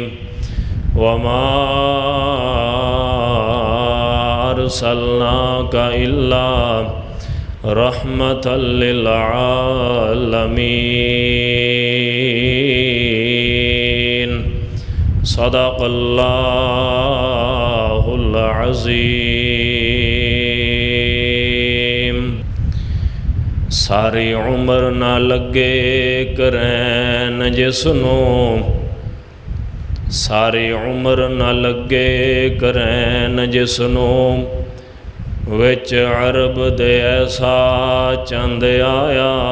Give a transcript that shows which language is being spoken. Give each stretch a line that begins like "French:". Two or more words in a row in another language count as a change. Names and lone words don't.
Arabic: وما أرسلناك إلا رحمة للعالمين. صدق الله العظيم.
Punjabi: ساری عمر نہ لگے کرن جس نوں، ساری عمر نہ لگے کرن جس نوں وچ عرب دے ایسا چن آیا.